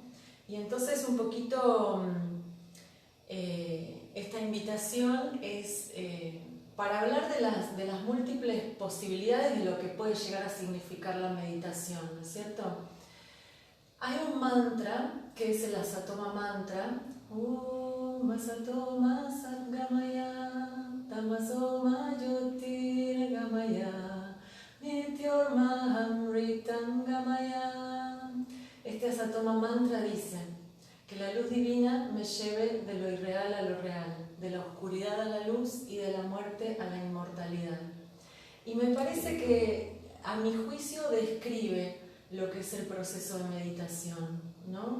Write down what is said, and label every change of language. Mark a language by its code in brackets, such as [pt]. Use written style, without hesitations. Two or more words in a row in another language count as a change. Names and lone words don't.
[es] Y entonces un poquito esta invitación es para hablar de las múltiples posibilidades de lo que puede llegar a significar la meditación, ¿no es cierto? Hay un mantra que es el Asatoma Mantra. [sa] Asatoma Satgamaya Tamasoma Jyotirgamaya Nityormaham Ritangamaya. [es] Este Asatoma Mantra dice que la luz divina me lleve de lo irreal a lo real, de la oscuridad a la luz y de la muerte a la inmortalidad. Y me parece que, a mi juicio, describe lo que es el proceso de meditación, ¿no?